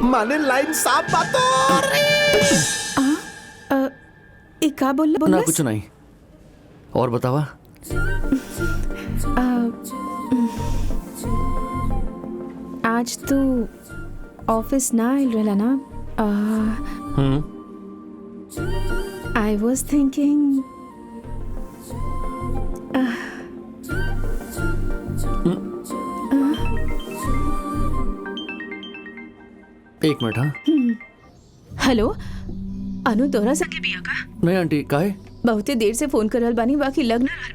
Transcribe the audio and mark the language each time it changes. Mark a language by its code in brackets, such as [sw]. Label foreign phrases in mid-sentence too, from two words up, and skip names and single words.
[bho] माने लाइन साफ बातों। ए का बोल ना कुछ नहीं। और बतावा? आज तू ऑफिस ना आइल रहला ना? [en] I was thinking [bho] एक मिनट। हाँ हेलो अनु, तोहरा संगे बिया का? नहीं आंटी, काहे? बहुते देर से फोन कर रहल बानी, बाकी लग ना रहल बा।